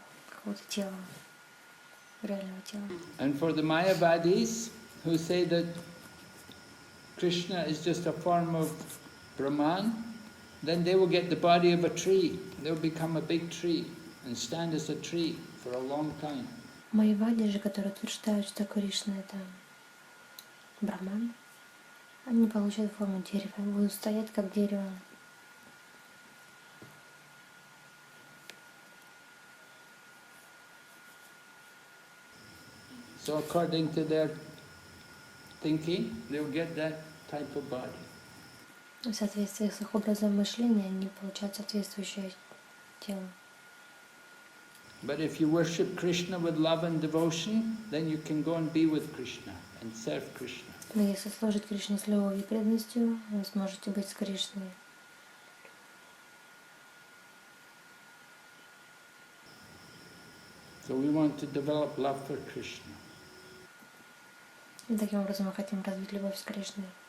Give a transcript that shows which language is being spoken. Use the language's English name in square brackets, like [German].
[Russian] какого-то тела, реального тела. [English] And for the Mayavadis, who say that Krishna is just a form of Brahman, then they will get the body of a tree. They'll become a big tree and stand as a tree for a long time. [Russian] Майявади же, которые утверждают, что Кришна это Брахман, они получат форму дерева, будут стоять как дерево. [English] So according to their thinking, they'll get that type of body. [Russian] В соответствии с их образом мышления они получают соответствующее тело. [English] But if you worship Krishna with love and devotion, then you can go and be with Krishna and serve Krishna. [Russian] Но если служить Кришне с любовью и преданностью, вы сможете быть с Кришной. [English] So we want to develop love for Krishna. [Russian] И таким образом мы хотим развить любовь с Кришной.